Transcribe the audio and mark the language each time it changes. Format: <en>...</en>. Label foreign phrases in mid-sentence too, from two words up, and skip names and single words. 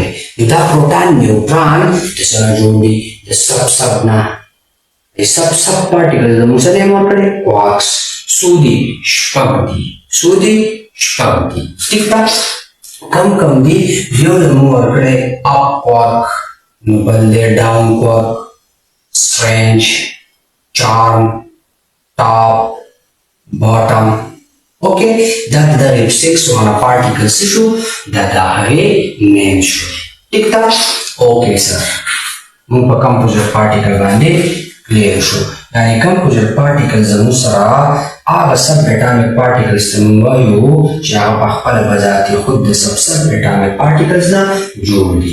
<ps>نو دا پروټان نیوټران د څه نه جوړ دي د سب نه. د</ps> <en>sub particle</en> <ps>زموږ څه نیم ورکړی کوارکس څو دي شپږ دي ټیک ده. کم دي یو زموږ ورکړی</ps> <en>up quark</en> <ps>نو بل دی</ps> <en>down quark strange charm top bottom.</en> <ps>اوکې دا د دغې 6 وانه پارټیکل څه شو دا د هغې نیم شو. ټیک ده. اوکې سر موږ په</ps> <en>composite particle</en> <ps>باندې کلیر شو. یعنی</ps> <en>composite particle</en> <ps>زموږ سره هغه</ps> <en>sub atomic particles</en> <ps>ته موږ وایو چې هغه په خپله بذات خود د</ps> <en>sub atomic particles</en> <ps>نه جوړ دي.</ps>